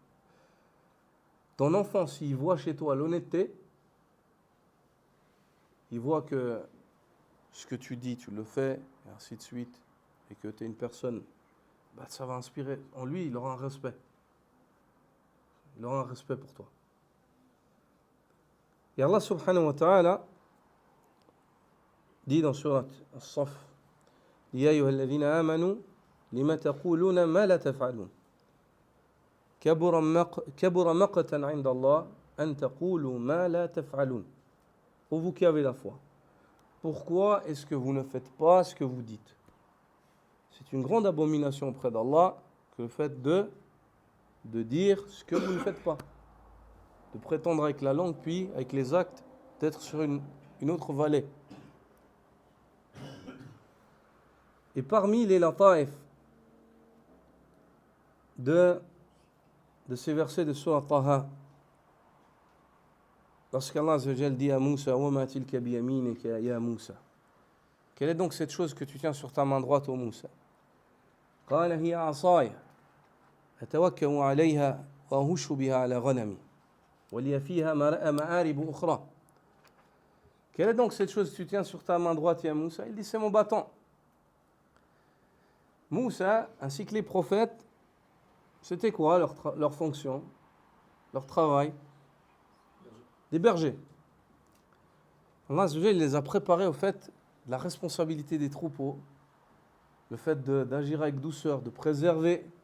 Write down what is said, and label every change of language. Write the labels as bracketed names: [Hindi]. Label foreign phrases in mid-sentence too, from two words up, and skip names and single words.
[French] Ton enfant, s'il voit chez toi l'honnêteté, il voit que ce que tu dis, tu le fais, et ainsi de suite, et que tu es une personne, ça va inspirer. En lui, il aura un respect. Il aura un respect pour toi. [Arabic] Et Allah سبحانه وتعالى [French] dit dans surat As-Saff, [Arabic] يا أيها الذين آمنوا لم تقولون ما لا تفعلون. كبر مقتا عند الله أن تقولوا ما لا تفعلون. [French] Pour vous qui avez la foi, pourquoi est-ce que vous ne faites pas ce que vous dites? C'est une grande abomination auprès d'Allah que le fait de dire ce que vous ne faites pas. De prétendre avec la langue, puis avec les actes, d'être sur une autre vallée. Et parmi les lata'if de ces versets de Surah Taha, lorsqu'Allah [Arabic] عز وجل [French] dit à Moussa, [Arabic] وما تلك بيمينك يا موسى. [French] Quelle est donc cette chose que tu tiens sur ta main droite, ô Moussa? [Arabic] قال هي عصاي أتوكأ عليها وأهش بها على غنمي ولي فيها مآرب أخرى. [French] Quelle est donc cette chose que tu tiens sur ta main droite, ya Moussa? Il dit, c'est mon bâton. Moussa, ainsi que les prophètes, c'était quoi leur fonction, leur travail? Des bergers. Allah les a préparés au fait de la responsabilité des troupeaux, le fait d'agir avec douceur, de préserver.